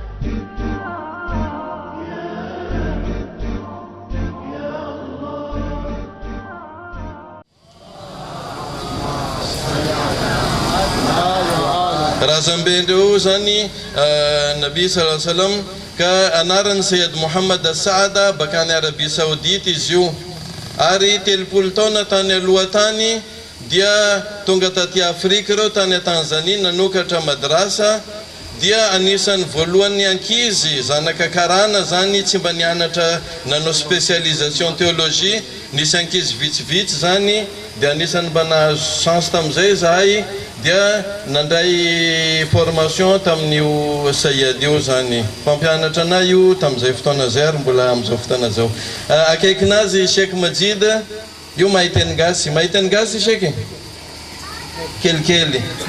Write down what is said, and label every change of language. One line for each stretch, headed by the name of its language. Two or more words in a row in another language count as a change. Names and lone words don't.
Malagasy: Razambendreo zany Nabi
Arabic: صلى الله عليه وسلم
Malagasy: ka anarany Sayyid Muhammad Saada bakany Arabia Saoudite izy io ary 30 taona tany aloha tany dia tonga taty Afrika reo tany Tanzania nanokatra madrasa dia anisan'ny voalohany ankizy zanaka karana zany tsy mba nianatra nanao
French: spécialisation théologie
Malagasy: nisy ankizy vitsivitsy zany dia anisan'ny mba nahazo chance tam'izay zahay dia nandray formation tamin'io Sayyad io zany mpampianatra anay io tam'izay fotoana zay ary mbola am'izao fotoana zao akaikinazy Sheikh Majid io mahiteny gasy Sheikh kelikely